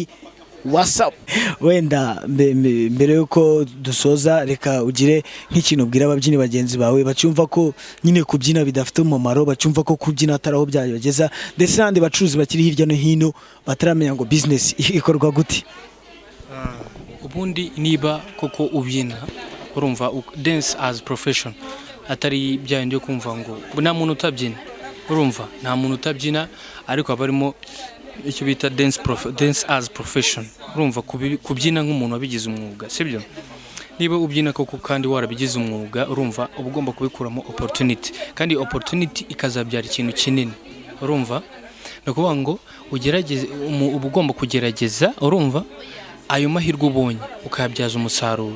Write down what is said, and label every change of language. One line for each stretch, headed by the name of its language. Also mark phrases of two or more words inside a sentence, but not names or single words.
Kinyarwanda: WhatsApp wenda mbere yuko dusoza, reka ugire nk'ikintu ubwira ababyini bagenzi bawe bacyumva ko nyine kubyina bidafite umumaro, bacyumva ko kubyina ataraho byageza, ndetse n'andi bacuruzi bakiri hirya no hino bataramenya ngo business ikorwa gute. Ubundi niba koko ubyina, urumva
English: dance as profession,
Kinyarwanda: atari byanje kumva ngo nta muntu utabyina, urumva nta muntu utabyina, ariko abarimo icyo bita
English: dance as profession,
Kinyarwanda: urumva kubyina nk'umuntu wabigize umwuga, sibyo? Niba ubyina koko kandi warabigize umwuga, urumva uba ugomba kubikuramo opportunity, kandi opportunity ikazabyara ikintu kinini, urumva no kuvuga ngo ugerageze, uba ugomba kugerageza, urumva ayo mahirwe ubonye ukayabyaza umusaruro.